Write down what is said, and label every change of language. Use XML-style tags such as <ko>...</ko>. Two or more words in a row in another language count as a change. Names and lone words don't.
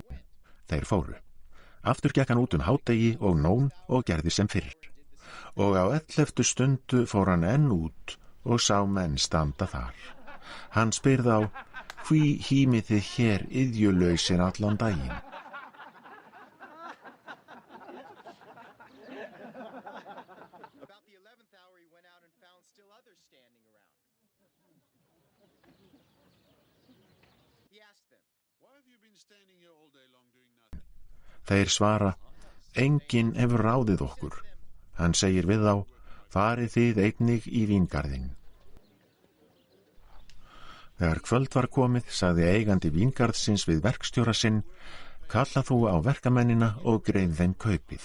<is>Þeir fóru. Aftur gekk hann út hádegi og nón og gerði sem fyrr. Og á 11. stundu fór hann enn út og sá menn standa þar. Hann spyr þá, hví hímið þið hér iðjulausir allan daginn?</is> <en>About the 11th hour he went out and found still others standing around. He asked them, Why have you been standing here all day long doing nothing?</en> <is>Þeir svara, enginn hefur ráðið okkur. Hann segir við þá, farið þið einnig í víngarðinn. Þegar kvöld var komið, sagði eigandi víngarðsins við verkstjóra sinn, kalla þú á verkamennina og greið þeim kaupið.</is>